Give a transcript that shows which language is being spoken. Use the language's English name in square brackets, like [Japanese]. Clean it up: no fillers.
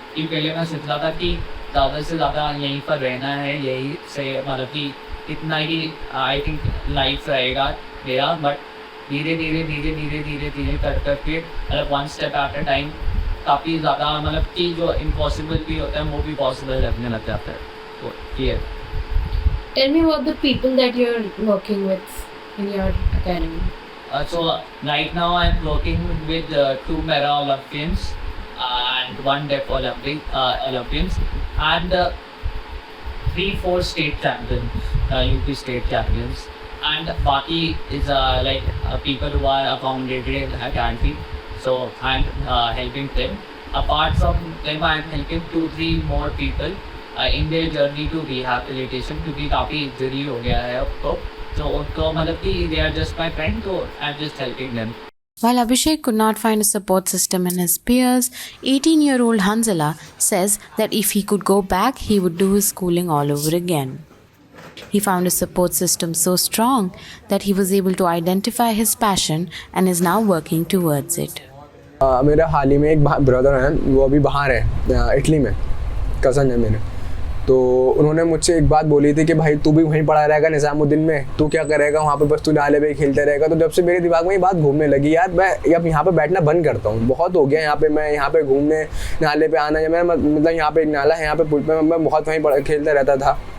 [Hindi] कि पहले मैं सोचता था कि ज़्यादा से ज़्यादा यहीं पर रहना है, यही से मतलब कि इतना ही [English] I think [Hindi] लाइफ रहेगा मेरा। बट धीरे धीरे कर करके मतलब [English] one step at a time [Hindi] काफ़ी ज़्यादा मतलब कि जो इम्पॉसिबल भी होता है वो भी पॉसिबल लगने लग जाता है। तो ये [English] Tell me about the people that you're working with in your academy. So right now I'm working with 2 Para-Olympians and 1 Deaf Olympians and 3-4 state champions, UP state champions, and Baki is people who are accommodated in the academy. So I'm helping them. Apart from them, I'm helping 2-3 more people in their journey to rehabilitation, [Hindi] क्योंकि काफ़ी injury हो गया है अब तो उनको मतलब कि [English] they are just my friend, so I'm just helping them. While Abhishek could not find a support system in his peers, 18-year-old Hanzala says that if he could go back, he would do his schooling all over again. He found his support system so strong that he was able to identify his passion and is now working towards it. [Hindi] मेरा हाल ही में एक brother हैं, वो अभी बाहर है Italy में, cousin है मेरे। तो उन्होंने मुझसे एक बात बोली थी कि भाई तू भी वहीं पढ़ा रहेगा निज़ामुद्दीन में, तू क्या करेगा वहाँ पे, बस तू नाले पे खेलते रहेगा। तो जब से मेरे दिमाग में ये बात घूमने लगी, यार मैं अब यहाँ पे बैठना बंद करता हूँ, बहुत हो गया यहाँ पे, मैं यहाँ पे घूमने नाले पे आना, या मैं मतलब यहाँ पे एक नाला है, यहाँ पे पुल पे मैं बहुत वहीं खेलता रहता था।